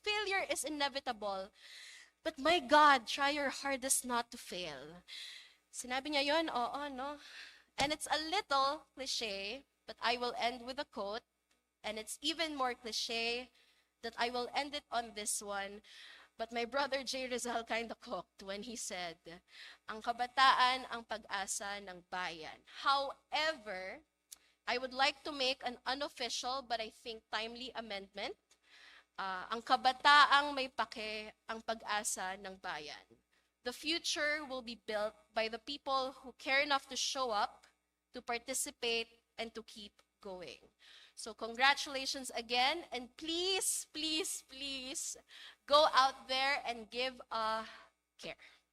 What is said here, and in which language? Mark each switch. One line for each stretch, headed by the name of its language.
English: Failure is inevitable. But my God, try your hardest not to fail.
Filipino: Sinabi niya yon, oo, no?
English: And it's a little cliche, but I will end with a quote. And it's even more cliche that I will end it on this one. But my brother J. Rizal kind of cooked when he said,
Filipino: ang kabataan ang pag-asa ng bayan.
English: However, I would like to make an unofficial but I think timely amendment.
Filipino: Ang kabataang may pake ang pag-asa ng bayan.
English: The future will be built by the people who care enough to show up, to participate, and to keep going. So congratulations again, and please, please, please, go out there and give a care.